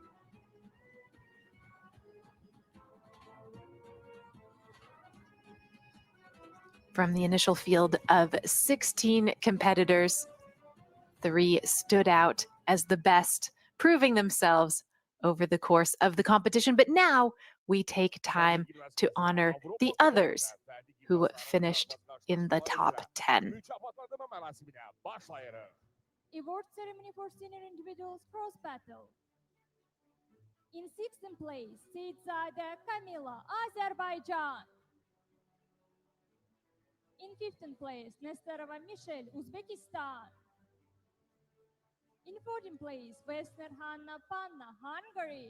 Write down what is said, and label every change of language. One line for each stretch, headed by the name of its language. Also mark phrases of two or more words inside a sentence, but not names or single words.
English: From the initial field of 16 competitors, 3 stood out as the best, proving themselves over the course of the competition. But now we take time to honor the others who finished in the top 10.
Azerbaijani: Mükafatlandırma mərasimine başlayırıq.
English: Award ceremony for senior individuals cross battle. In 16th place, Seyitsade Kamila, Azerbaijan. In 15th place, Nesterova Michelle, Uzbekistan. In 14th place, Westner Hanna Panna, Hungary.